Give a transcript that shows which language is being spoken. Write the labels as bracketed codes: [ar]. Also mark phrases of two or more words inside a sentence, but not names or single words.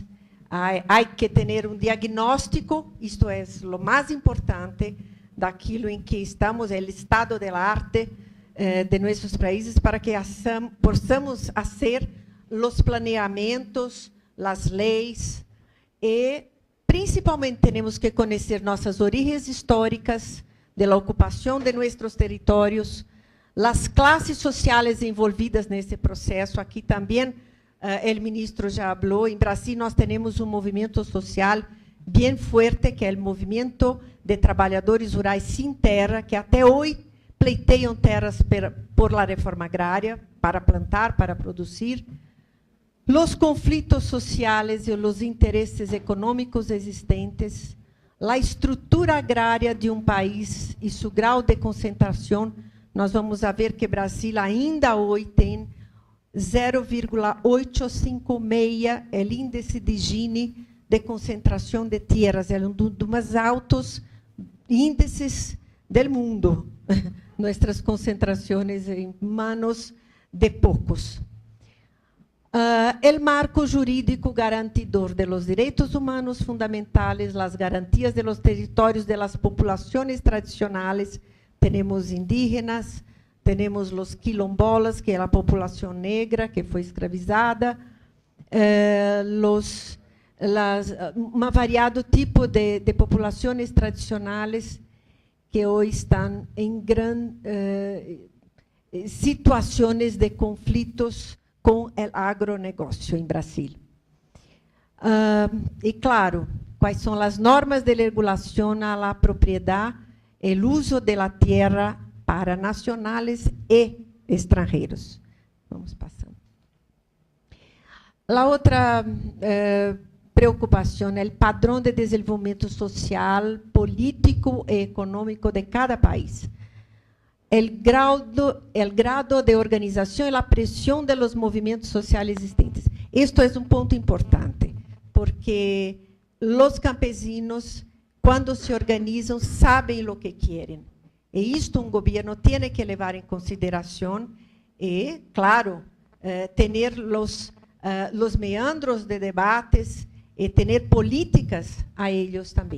[es] Hay que tener un diagnóstico, esto es lo más importante, daquilo en que estamos, el estado del arte de nuestros países, para que possamos hacer los planeamientos, las leyes, y principalmente tenemos que conocer nuestras orígenes históricas de la ocupación de nuestros territorios, las clases sociales envolvidas en este proceso. Aquí también el ministro ya habló. En Brasil nós tenemos un movimiento social bien fuerte, que es el movimiento de trabajadores rurais sin terra, que até hoy [pt] pleiteiam terras [es] por la reforma agraria, para plantar, para producir. Los conflitos sociales y los intereses económicos existentes, la estructura agraria de un país y su grau de concentración, [pt] nós [es] vamos a ver [pt] que Brasil ainda hoje tem 0,856 el índice de Gini de concentração de tierras, é um dos mais altos índices [es] del mundo, nuestras concentraciones en manos de pocos. El marco jurídico garantidor de los derechos humanos fundamentales, las garantías de los territorios de las poblaciones tradicionales, tenemos indígenas, tenemos los quilombolas, que es la población negra que fue esclavizada, los variado tipo de [pt] populações tradicionais que hoje estão em situações de conflitos com o agronegócio em Brasil. E, claro, quais são as normas de regulação à propriedade e o uso da terra para nacionais e estrangeiros. Vamos passando. A outra preocupação é o padrão de desenvolvimento social, político e econômico de cada país. [es] El grado [pt] de organização e a pressão [es] de los [pt] movimentos sociais existentes. Isto é um ponto importante, porque os campesinos, quando se organizam, sabem o que querem. E isto um governo tem que levar em consideração e, claro, ter os meandros de debates e ter políticas a eles também.